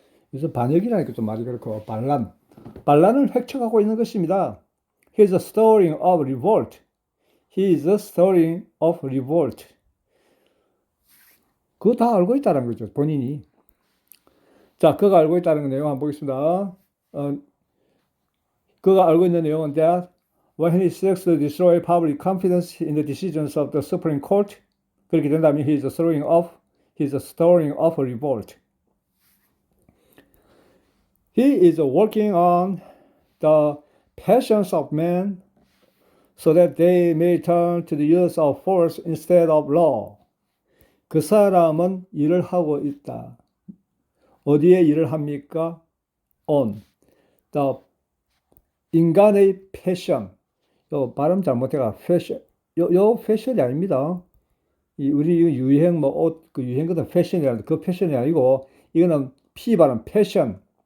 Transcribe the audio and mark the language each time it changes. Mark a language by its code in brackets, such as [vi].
[ko] 그래서 반역이라니까 좀 말이 그렇고, 반란을 획책하고 있는 것입니다. [en] He is stirring up revolt. He is stirring up revolt. [ko] 그거 다 알고 있다는 거죠, 본인이. 자, 그가 알고 있다는 내용 한번 보겠습니다. 그가 알고 있는 내용은 [en] that when he seeks to destroy public confidence in the decisions of the Supreme Court, [ko] 그렇게 된다면 [en] he is stirring up a revolt. He is working on the passions of men so that they may turn to the use of force instead of law. [ko] 그 사람은 일을 하고 있다. 어디에 일을 합니까? [en] On the [ko] 인간의 패션. 요 발음 잘못해가 패션. 요 패션이 아닙니다. 우리 유행 옷 그 유행 같은 패션이라는 그 패션이 아니고 이거는 P 발음 패션.